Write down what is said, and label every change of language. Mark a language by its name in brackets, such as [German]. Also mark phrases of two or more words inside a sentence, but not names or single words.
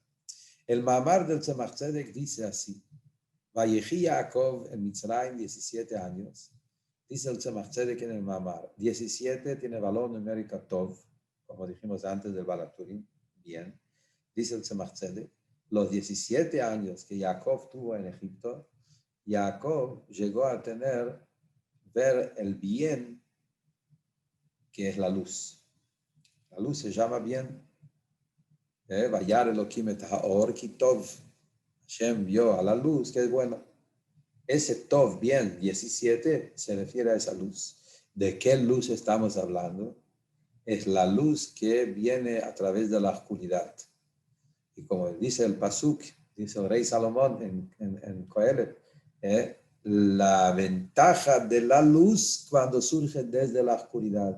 [Spanish] El Ma'amar del Tzemach Tzedek dice así, [Hebrew] ויחי יעקב [Spanish] en Mitzrayim 17 años, dice el Tzemach Tzedek en el Ma'amar, 17 tiene valor numérico Tov, como dijimos antes del Balaturim, bien, dice el Tzemach Tzedek, los 17 años que Jacob tuvo en Egipto, Jacob llegó a ver el bien que es la luz. La luz se llama bien. [Hebrew] וירא אלהים את האור כי טוב. [Spanish] Hashem vio a la luz, que es bueno. Ese tov, bien, 17, se refiere a esa luz. ¿De qué luz estamos hablando? Es la luz que viene a través de la oscuridad. Y como dice el Pasuk, dice el rey Salomón en Coelet, la ventaja de la luz cuando surge desde la oscuridad.